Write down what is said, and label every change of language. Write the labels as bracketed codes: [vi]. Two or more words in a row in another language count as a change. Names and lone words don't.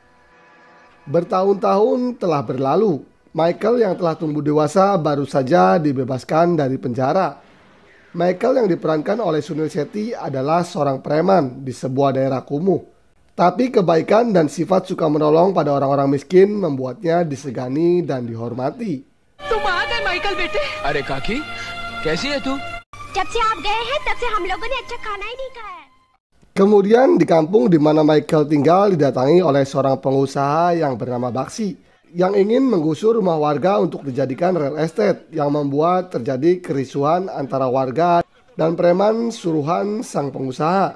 [id] Bertahun-tahun telah berlalu, Michael yang telah tumbuh dewasa baru saja dibebaskan dari penjara. Michael yang diperankan oleh Sunil Shetty adalah seorang preman di sebuah daerah kumuh. Tapi kebaikan dan sifat suka menolong pada orang-orang miskin membuatnya disegani dan dihormati. [hi] तुम आ गए माइकल बेटे। अरे काकी, कैसी है तू? जब से आप गए हैं तब से हम लोगों ने अच्छा खाना ही नहीं खाया। [id] Kemudian di kampung di mana Michael tinggal didatangi oleh seorang pengusaha yang bernama Baksi yang ingin menggusur rumah warga untuk dijadikan [en] real estate, [id] yang membuat terjadi kerisuan antara warga dan preman suruhan sang pengusaha.